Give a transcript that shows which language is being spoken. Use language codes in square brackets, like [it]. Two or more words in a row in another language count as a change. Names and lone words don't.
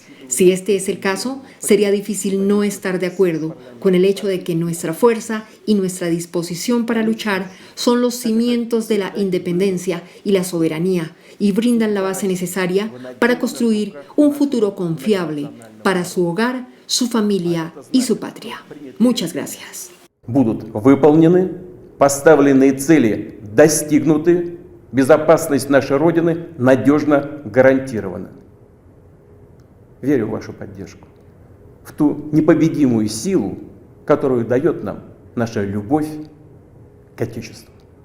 [es] Si este es el caso, sería difícil no estar de acuerdo con el hecho de que nuestra fuerza y nuestra disposición para luchar son los cimientos de la independencia y la soberanía y brindan la base necesaria para construir un futuro confiable para su hogar, su familia y su patria. Muchas gracias. [ru] Будут выполнены, поставленные цели достигнуты, безопасность нашей Родины надежно гарантирована. Верю в вашу поддержку, в ту непобедимую силу, которую дает нам наша любовь к Отечеству.